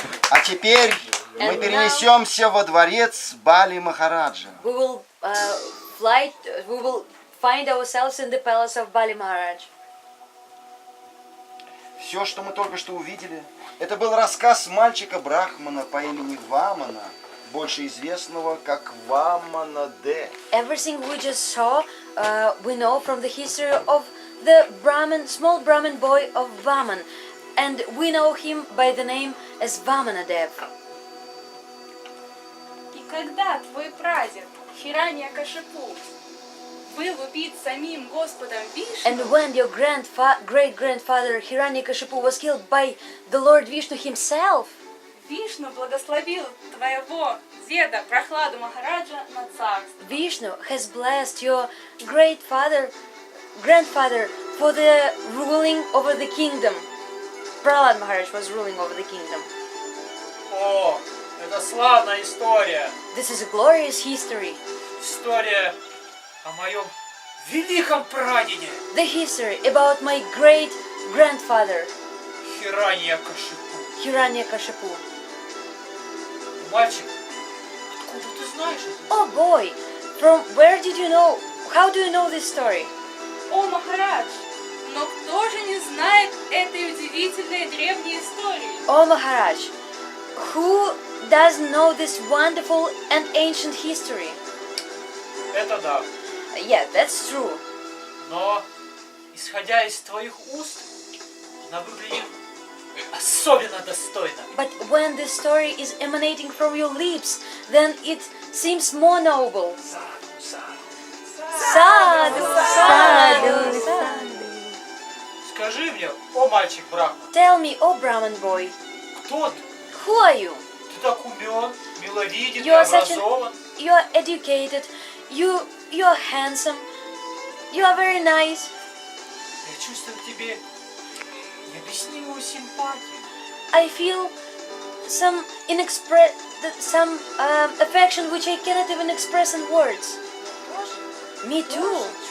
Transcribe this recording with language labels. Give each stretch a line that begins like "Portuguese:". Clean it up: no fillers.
Russian: А теперь мы перенесемся во дворец Бали Махараджа.
English: We will we will find ourselves in the palace of Bali Maharaj. Все, что мы только что увидели, это был рассказ мальчика-брахмана по имени Вамана, больше известного как Вамана-де. Everything we just saw, we know from the history of the small Brahmin boy of Vaman, and we know him by the name as Vamanadev. И когда твой прадед Хираньякашипу был убит самим Господом Вишну, And when your great-grandfather Hiranyakashipu was killed by the Lord Vishnu himself, Вишну благословил твоего деда Прохладу Махараджа на царство. Vishnu has blessed your grandfather for the ruling over the kingdom. Prahlad Maharaj was ruling over the kingdom.
Russian: О, это славная история.
English: This is a glorious history.
Russian: История о моем великом прадеде
English: The history about my great-grandfather
Russian: Хираньякашипу.
English: Hiranyakashipu.
Russian: Мальчик, откуда ты знаешь это?
English: Oh boy, from where did you know? How do you know this story?
Russian: О, Махарадж, но кто же не знает этой удивительной древней истории?
English: Oh Maharaj, who doesn't know this wonderful and ancient history?
Russian: Это да.
English: Yeah, that's true.
Russian: Но, исходя из твоих уст, она выглядит особенно достойно.
English: But when this story is emanating from your lips, then it seems more noble.
Sanskrit: Sadhu, sadhu, sadhu.
Russian: Скажи мне, о мальчик Брахман,
English: Tell me, oh Brahman boy,
Russian: кто ты?
English: who are you?
Russian: Ты так умен, миловиден,
English: You are such
Russian: образован.
English: You are educated, you are handsome, you are very nice.
Russian: Я чувствую к тебе необъяснимую симпатию.
English: I feel some affection which I cannot even express in words. Me too.